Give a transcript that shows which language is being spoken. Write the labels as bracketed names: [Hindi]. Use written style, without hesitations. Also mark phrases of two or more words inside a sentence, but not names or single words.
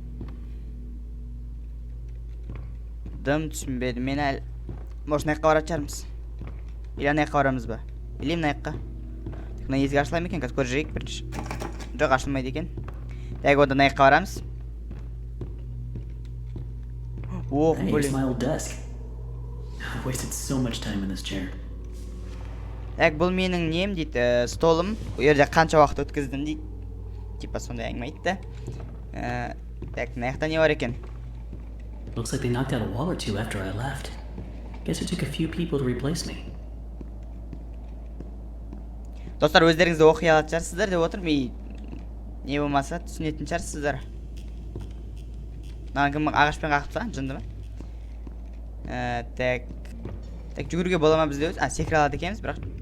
[Kazakh] Дым түсінбеді. Мен әлі... Может, мына жаққа баратын шығармыз? Или ана жаққа барамыз ба? Или мына жаққа? Мына есік ашыла ма екен? Қазір көріп жүрейік бірінші. Жоқ, ашылмайды екен. Так, онда мына жаққа барамыз. Ох, [English] Hey, it's [Russian] блин. [English] my old desk. I wasted so much time in this chair. [Kazakh] Так, бұл менің нем дейді, столым. Бұл жерде қанша уақыт өткіздім дейді. Типа сондай әңгіме айтты. Так, мына жақта не бар екен? [English] Looks like they knocked out a wall or two after I left. Guess it took a few people to replace me. [Kazakh] Достар, өздеріңіз де оқи алатын шығарсыздар деп отырмын. Не болмаса түсінетін шығарсыздар. Мынаны кім ағашпен қағып тастаған, жынды ма? Так, жүгіруге бола ма бізде өз? Секіре алады екенбіз, бірақ.